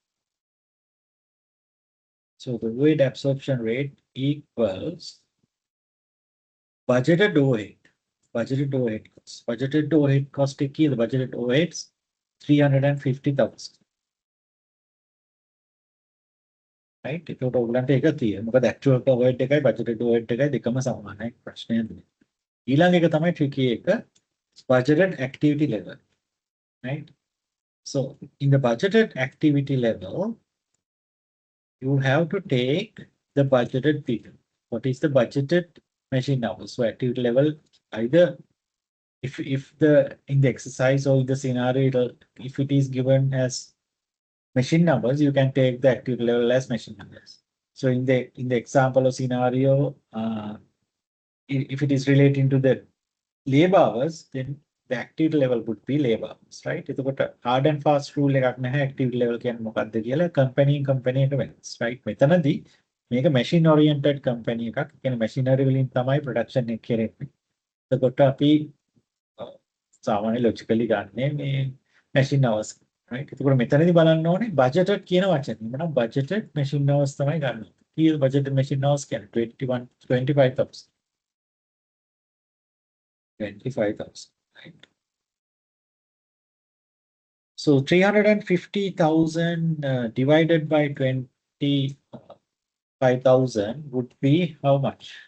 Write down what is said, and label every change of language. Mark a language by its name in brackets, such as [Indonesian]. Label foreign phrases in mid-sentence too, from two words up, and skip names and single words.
[English] So the weight absorption rate equals budgeted overhead. Budgeted overhead cost. Budgeted overhead cost key the budgeted overheads 350,000. right? [Sinhala] ඒකට ඔයගලන්ට ඒක තියෙනවා. මොකද [English] actual overhead [Sinhala] එකයි [English] budgeted overhead [Sinhala] එකයි දෙකම සමානයි ප්‍රශ්නය නෙමෙයි. ඊළඟ එක තමයි tricky එක [English] budgeted activity level. right? So in the budgeted activity level you have to take the budgeted figure. What is the budgeted machine hours? So activity level either if the in the exercise or in the scenario if it is given as machine numbers you can take the activity level as machine numbers. So in the example or scenario if it is relating to the labor hours then the activity level would be labor hours, right? [Sinhala] එතකොට [English] hard and fast rule [Sinhala] එකක් නැහැ [English] activity level [Sinhala] කියන්නේ මොකක්ද කියලා company එක වෙනස්, right? මෙතනදී මේක [English] machine oriented company [Sinhala] එකක්. කියන්නේ machinery වලින් තමයි production එක කෙරෙන්නේ. එතකොට අපි සාමාන්‍ය logically ගන්නෙ මේ [English] machine hours, [Sinhala] right? එතකොට මෙතනදී බලන්න ඕනේ budgeted කියන වචනේ. මම [English] budgeted machine hours [Sinhala] තමයි ගන්නවා. කීයද [English] budgeted machine hours [Sinhala] කියන්නේ 25,000. 25,000, right? [English] So 350,000 divided by 25,000 would be how much?